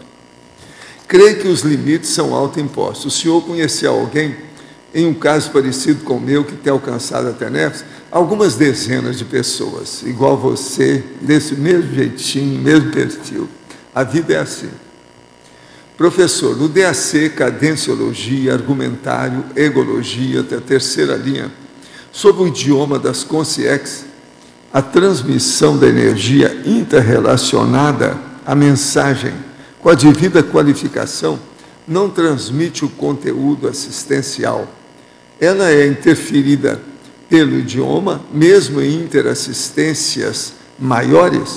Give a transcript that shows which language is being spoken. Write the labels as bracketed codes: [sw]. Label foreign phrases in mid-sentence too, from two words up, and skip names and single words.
[pt] Creio que os limites são autoimpostos. O senhor conheceu alguém, em um caso parecido com o meu, que tem alcançado a TENEPS, algumas dezenas de pessoas, igual você, desse mesmo jeitinho, mesmo perfil. A vida é assim. Professor, no DAC, cadenciologia, argumentário, egologia, até a terceira linha, sobre o idioma das consciências, a transmissão da energia interrelacionada à mensagem, com a devida qualificação, não transmite o conteúdo assistencial. Ela é interferida pelo idioma, mesmo em interassistências maiores.